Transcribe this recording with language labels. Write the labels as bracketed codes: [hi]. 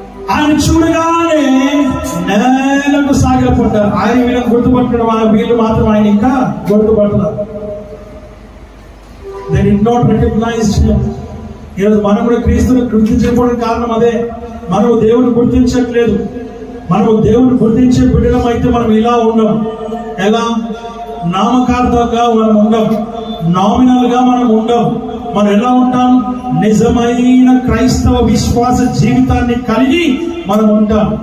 [te] ఆయన చూడగానే నేలకు సాగిలపడ్డారు. ఆయన వీళ్ళని గుర్తుపట్టడం, వీళ్ళు మాత్రం ఆయన ఇంకా గుర్తుపడతారు. [en] They did not recognize him. [te] ఈరోజు మనం కూడా క్రీస్తుని గుర్తించకపోవడానికి కారణం అదే. మనము దేవుని గుర్తించట్లేదు. మనము దేవుని గుర్తించే బిడ్డలం అయితే మనం ఇలా ఉండం. ఎలా? నామకార్థంగా మనం ఉండం, నామినల్ గా మనం ఉండం. మనం ఎలా ఉంటాం? నిజమైన క్రైస్తవ విశ్వాస జీవితాన్ని కలిగి మనం ఉంటాం.